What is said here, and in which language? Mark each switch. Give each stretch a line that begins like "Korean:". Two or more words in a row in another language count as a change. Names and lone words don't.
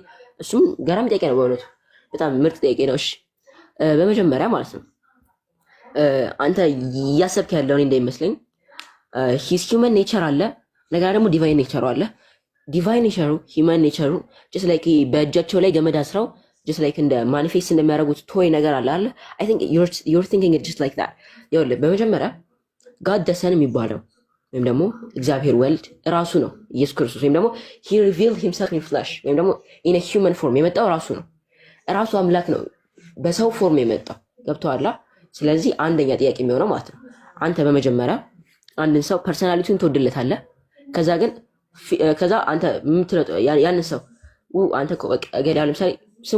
Amharic: እሱም ገራሚ ጥያቄ ነው በእውነቱ በጣም ምርጥ ጥያቄ ነው። እሺ በመጀመሪያ ማለት ነው አንተ እያሰብክ ያለው እኔ እንደሚመስለኝ
English: his human nature
Amharic: አለ፣ ነገር ደግሞ ዲቫይን ኔቸሩ አለ። ዲቫይን ኔቸሩ ሂውመን ኔቸሩ
English: just like
Amharic: በእጃቸው ላይ ገመድ አስረው
English: just like
Amharic: እንደ ማኒፌስት እንደሚያደርጉት ቶይ ነገር አለ አይደል?
English: I think you're thinking it just like that።
Amharic: ይኸውልህ በመጀመሪያ
English: God the Son
Amharic: የሚባለው ወይም ደግሞ እግዚአብሔር ወልድ ራሱ ነው ኢየሱስ ክርስቶስ፣ ወይም ደግሞ
English: he revealed himself in flesh
Amharic: ወይም ደግሞ
English: in a human form
Amharic: የመጣው ራሱ ነው። ራሱ አምላክ ነው በሰው ፎርም የመጣው ገብቶሃል? ስለዚህ አንደኛ ጥያቄ የሚሆነው ማለት ነው አንተ በመጀመሪያ አንድን ሰው ፐርሰናሊቲውን ትወድለታለህ። ከዛ አንተ ያንን ሰው አንተ እኮ ገዳ ለምሳሌ ስሙ